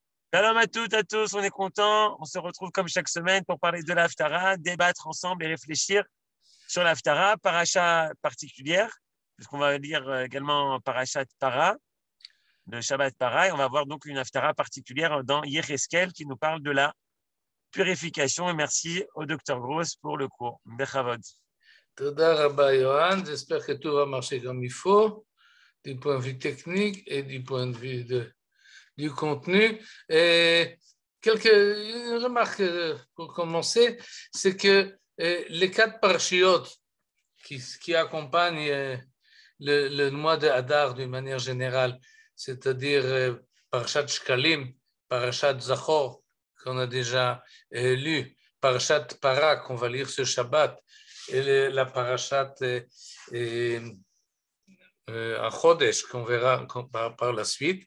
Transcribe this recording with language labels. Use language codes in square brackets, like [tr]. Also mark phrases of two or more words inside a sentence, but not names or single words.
[fr] Shalom à tous, on est content. On se retrouve comme chaque semaine pour parler de l'Haftara, débattre ensemble et réfléchir sur l'Haftara, paracha particulière, puisqu'on va lire également [he] פרשת פרה, [fr] le [he] שבת פרה, [fr] et on va voir donc une Haftara particulière dans Yecheskel qui nous parle de la purification. Et merci au docteur Gross pour le cours. Bechavod. [he] תודה רבה [fr] Yohan, j'espère que tout va marcher comme il faut, du point de vue technique et du point de vue du contenu. Et une remarque pour commencer, c'est que les 4 parashiot qui accompagnent le mois de Hadar d'une manière générale, c'est-à-dire [he] פרשת שקלים, פרשת זכור, [fr] qu'on a déjà lu, [he] פרשת פרה, [fr] qu'on va lire ce Shabbat, et la [he] פרשת חודש, [fr] qu'on verra par la suite.